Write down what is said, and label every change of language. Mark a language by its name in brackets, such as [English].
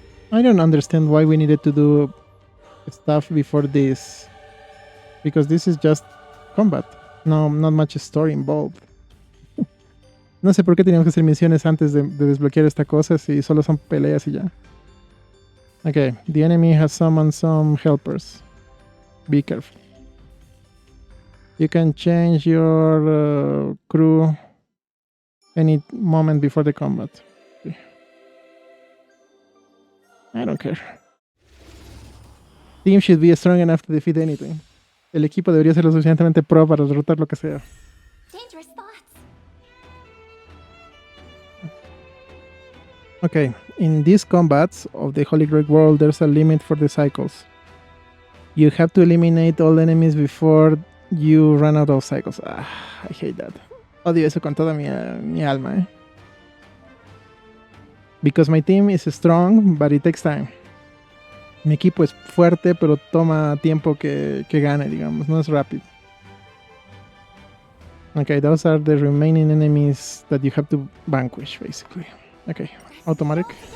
[English] I don't understand why we needed to do stuff before this. Because this is just combat. No, not much story involved. [Spanish] No sé por qué teníamos que hacer misiones antes de desbloquear esta cosa si solo son peleas y ya. [English] Okay, the enemy has summoned some helpers. Be careful. You can change your crew any moment before the combat. Okay. I don't care. Team should be strong enough to defeat anything. [Spanish] El equipo debería ser lo suficientemente pro para derrotar lo que sea. [English] Dangerous thoughts. Okay, in these combats of the Holy Grail World, there's a limit for the cycles. You have to eliminate all enemies before you run out of cycles. I hate that. [Spanish] Odio eso con toda mi alma, [English] Because my team is strong, but it takes time. [Spanish] Mi equipo es fuerte, pero toma tiempo que gane, digamos. No es rápido. [English] Okay, those are the remaining enemies that you have to vanquish, basically. Okay, automatic.